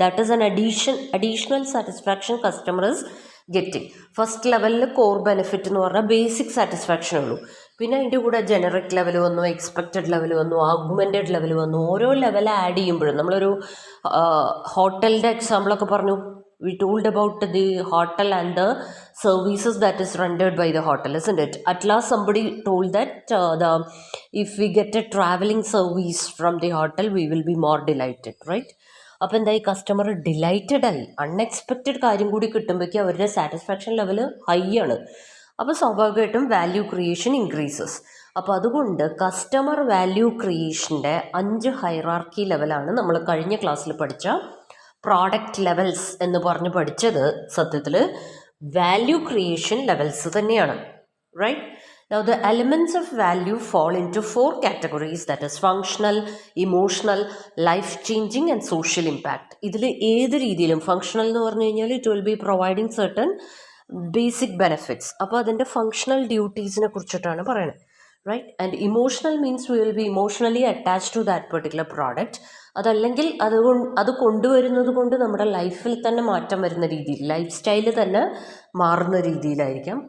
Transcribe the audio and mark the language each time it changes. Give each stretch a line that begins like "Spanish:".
English: That is an additional satisfaction customer is getting.
Malayalam: First ലെവലിൽ core benefit എന്ന് പറഞ്ഞാൽ basic satisfaction ഉള്ളൂ. പിന്നെ അതിൻ്റെ കൂടെ ജനറിക് ലെവൽ വന്നു, എക്സ്പെക്റ്റഡ് ലെവൽ വന്നു, ആഗ്മെൻറ്റഡ് ലെവൽ വന്നു. ഓരോ ലെവൽ ആഡ് ചെയ്യുമ്പോഴും നമ്മളൊരു ഹോട്ടലിൻ്റെ എക്സാമ്പിളൊക്കെ പറഞ്ഞു.
English: We told about the hotel and the services that is rendered by the hotel, isn't it? At last somebody told that if we get a traveling service from the hotel we will be more delighted, right?
Malayalam: അപ്പോൾ എന്തായി, customer delighted ആയി. Unexpected കാര്യം കൂടി കിട്ടുമ്പോഴേക്കും അവരുടെ satisfaction level high ആണ്. അപ്പോൾ സ്വാഭാവികമായിട്ടും value creation increases. അപ്പോൾ അതുകൊണ്ട് കസ്റ്റമർ വാല്യൂ ക്രിയേഷൻ്റെ 5 ഹൈറാർക്കി ലെവലാണ് നമ്മൾ കഴിഞ്ഞ ക്ലാസ്സിൽ പഠിച്ച പ്രോഡക്റ്റ് ലെവൽസ് എന്ന് പറഞ്ഞ് പഠിച്ചത്. സത്യത്തിൽ വാല്യൂ ക്രിയേഷൻ ലെവൽസ് തന്നെയാണ്, right.
English: Now the elements of value fall into 4 categories, that is functional, emotional, life changing and social impact.
Malayalam: ഇതിൽ ഏത് രീതിയിലും ഫങ്ഷണൽ എന്ന് പറഞ്ഞു കഴിഞ്ഞാൽ
English: It will be providing certain basic benefits.
Malayalam: അപ്പോൾ അതിൻ്റെ ഫങ്ഷണൽ ഡ്യൂട്ടീസിനെ കുറിച്ചിട്ടാണ് പറയുന്നത്, right.
English: And emotional means we will be emotionally attached to that particular product.
Malayalam: അതല്ലെങ്കിൽ അത് കൊണ്ടുവരുന്നത് കൊണ്ട് നമ്മുടെ ലൈഫിൽ തന്നെ മാറ്റം വരുന്ന രീതിയിൽ, ലൈഫ് സ്റ്റൈല് തന്നെ മാറുന്ന രീതിയിലായിരിക്കാം.